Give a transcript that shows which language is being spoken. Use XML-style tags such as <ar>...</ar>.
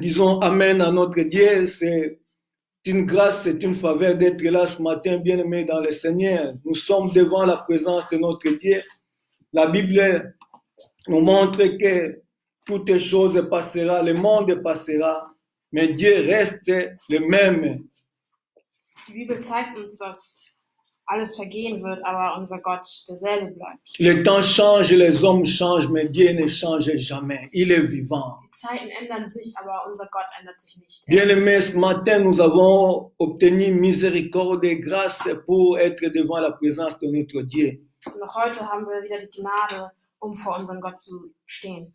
<fr>Disons Amen à notre Dieu. C'est une grâce, c'est une faveur d'être là ce matin, bien-aimés dans le Seigneur. Nous sommes devant la présence de notre Dieu. La Bible nous montre que toutes choses passeront, le monde passera, mais Dieu reste le même.</fr> <de>Die Bibel zeigt uns, dass alles vergehen wird, aber unser Gott derselbe bleibt.</de> <fr>Le temps change, les hommes changent, mais Dieu ne change jamais. Il est vivant.</fr> <de>Die Zeiten ändern sich, aber unser Gott ändert sich nicht.</de> <fr>Bien-aimés, ce matin, nous avons obtenu miséricorde et grâce pour être devant la présence de notre Dieu.</fr> <de>Und noch heute haben wir wieder die Gnade, vor unserem Gott zu stehen.</de>